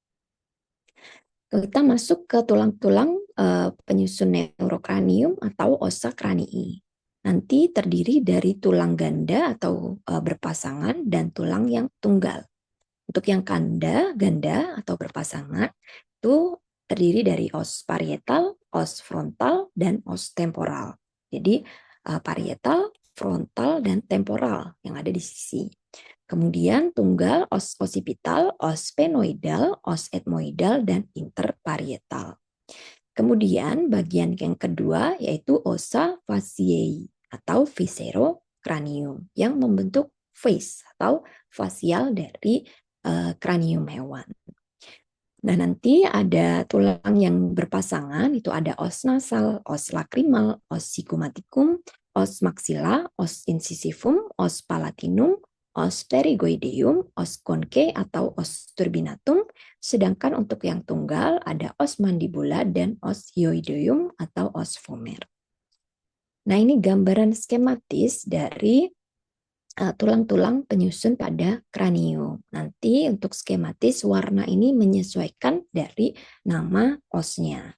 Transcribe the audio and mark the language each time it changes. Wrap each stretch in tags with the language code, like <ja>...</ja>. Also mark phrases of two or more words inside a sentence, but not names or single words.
<id>Kita masuk ke tulang-tulang penyusun neurokranium atau</id> <la>ossa cranii.</la> <id>Nanti terdiri dari tulang ganda atau berpasangan dan tulang yang tunggal. Untuk yang ganda atau berpasangan itu terdiri dari</id> <la>os parietal, os frontal,</la> <id>dan</id> <la>os temporal.</la> <id>Jadi parietal, frontal, dan temporal yang ada di sisi. Kemudian tunggal</id> <la>os occipital, os sphenoidal, os ethmoidal,</la> <id>dan interparietal. Kemudian bagian yang kedua yaitu</id> <la>ossa faciae</la> <id>atau viscerocranium yang membentuk face atau facial dari kranium hewan. Nah, nanti ada tulang yang berpasangan, itu ada</id> <la>os nasal, os lacrimal, os sigmomaticum, os maxilla, os incisivum, os palatinum, os pterygoideum, os conchae</la> <id>atau</id> <la>os turbinatum.</la> <id>Sedangkan untuk yang tunggal ada</id> <la>os mandibula</la> <id>dan</id> <la>os hyoideum</la> <id>atau</id> <la>os vomer.</la> <id>Nah, ini gambaran skematis dari tulang-tulang penyusun pada kranium. Nanti untuk skematis warna ini menyesuaikan dari nama osnya.</id>